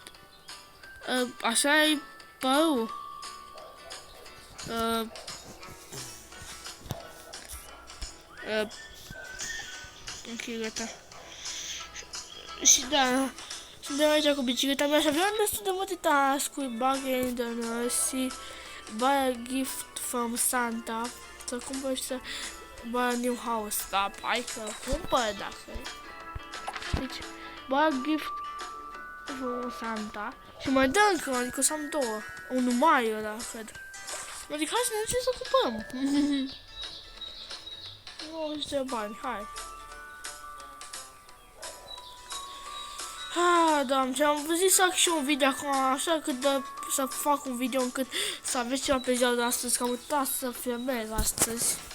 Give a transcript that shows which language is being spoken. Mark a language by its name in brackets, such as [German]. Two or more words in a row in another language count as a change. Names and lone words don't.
[Romanian] Așa e părul. Ok, gata. Și da, suntem aici cu bicicleta mea și aveam destul de multe task-uri, [English] bug in the nursery, buy a gift from Santa, [Romanian] să cumpăr și să [English] buy a new house, [Romanian] da, hai că cumpăr dacă. Deci, [English] buy a gift from Santa [Romanian] și mai dă încă, adică să am două, unul mai ăla, cred. Adică hai să ne ducem să cumpărăm. 90 de bani, hai. Da, am văzut să fac și un video acum, așa că să fac un video încât să aveți ceva pe ziua de astăzi, că am uitat să filmez astăzi.